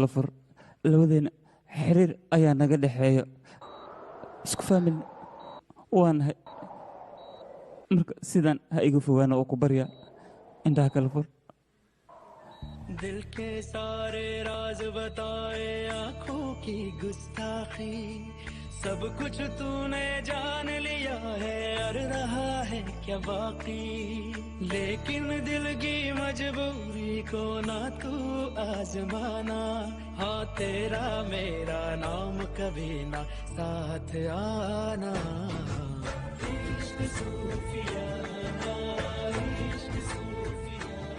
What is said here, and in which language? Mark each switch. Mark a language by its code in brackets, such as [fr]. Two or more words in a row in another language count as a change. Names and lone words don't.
[so] fur labadeena xiriir ayaa naga dhexeeya isku faamilna waa nahay marka sidaan ha iga fogaana oo ku barya indhaha kala fur [hi] दिल के सारे राज बताए आंखों की गुस्ताखी सब कुछ तूने जान लिया है और रहा है क्या बाकी लेकिन दिल की मजबूरी को ना तू आजमाना हाँ तेरा मेरा नाम कभी ना साथ आना इश्क सूफियाना इश्क सूफियाना